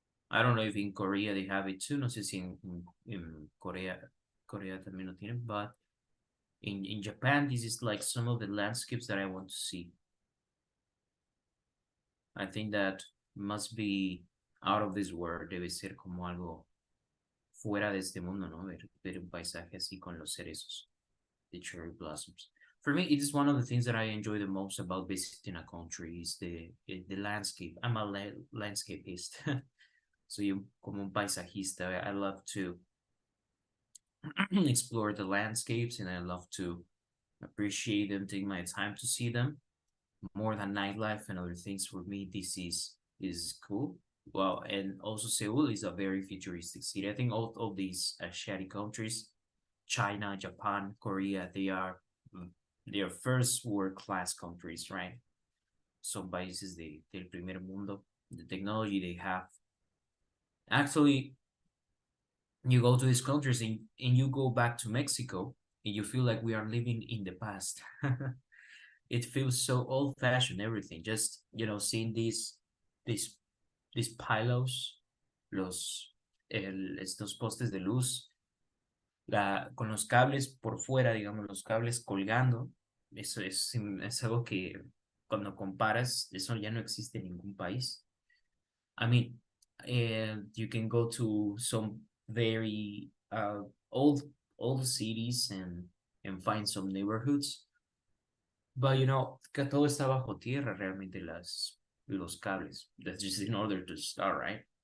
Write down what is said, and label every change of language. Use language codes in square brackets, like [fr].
[en] I don't know if in Korea they have it too. [es] No sé si [en] in Korea [es] también lo tienen, [en] but in Japan, this is like some of the landscapes that I want to see. I think that must be out of this world. [es] Debe ser como algo fuera de este mundo, ¿no? Ver un paisaje así con los cerezos, [en] the cherry blossoms. For me, it is one of the things that I enjoy the most about visiting a country is the landscape. I'm a landscapist. So you [es] como un paisajista, [en] I love to explore the landscapes and I love to appreciate them, take my time to see them. More than nightlife and other things for me, this is cool. Well, and also Seoul is a very futuristic city. I think all of these Asiatic countries, China, Japan, Korea, they are first world class countries, right? [es] Son países del primer mundo. [en] The technology they have. Actually, you go to these countries and you go back to Mexico and you feel like we are living in the past. It feels so old fashioned, everything. Just, seeing these pylons, [es] estos postes de luz, con los cables por fuera, digamos, los cables colgando. Eso es algo que cuando comparas, eso ya no existe en ningún país. [en] I mean, and you can go to some very old old cities and find some neighborhoods, but you know [es] que todo está bajo tierra realmente los cables. [en] That's just in order to start, right?